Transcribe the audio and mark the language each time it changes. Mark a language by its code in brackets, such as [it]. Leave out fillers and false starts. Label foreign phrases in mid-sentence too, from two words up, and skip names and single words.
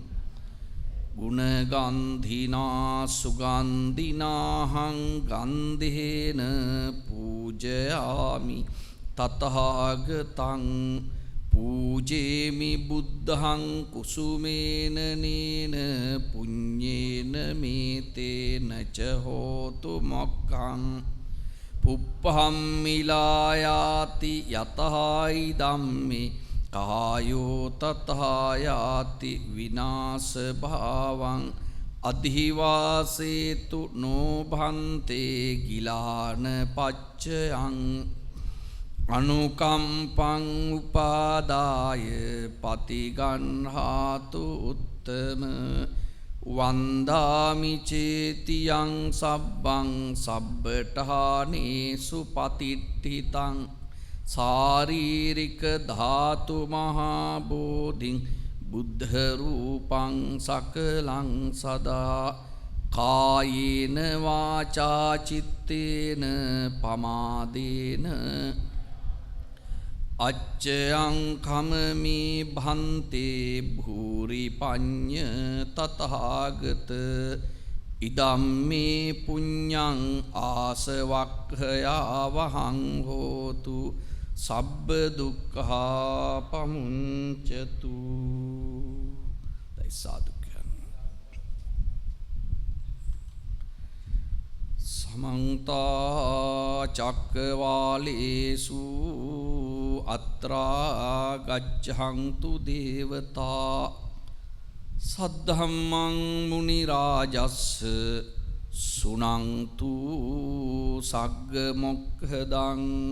[pi] ගුණගන්ධිනා සුගන්ධිනාහං ගන්ධේන පූජයාමි තතහාගතං පූජේමි බුද්ධං කුසුමේන නේන පුඤ්ඤේන මේතේන ච හෝතු මොක්ඛං පුප්පහම්මිලායාති යතහායි ධම්මේ කායෝ තතහායාති විනාශ භාවං අධිවාසේතු නෝභන්තේ ගිලාන පච්චයං අනුකම්පං උපාදාය පතිගන්හාතු උත්තම වන්දාමි චේතියං සබ්බං සබ්බඨානේසු පතිට්ඨිතං සාරීරික ධාතු මහා බෝධින් බුද්ධ රූපං සකලං සදා කායේන වාචා චිත්තේන පමාදේන අච්චයං කමමි භන්තේ භූරි පඤ්ඤ තතහාගත ඉදම්මේ පුඤ්ඤං ආසවක්ඛයා වහං හෝතු සබ්බ දුක්ඛා පමුංචතු. දයිසාදු සමන්තා චක්කවාලේසු අත්‍රා ගච්ඡන්තු දේවතා සද්ධම්මං මුනි රාජස්ස සුනන්තු සග්ග මොක්ඛදං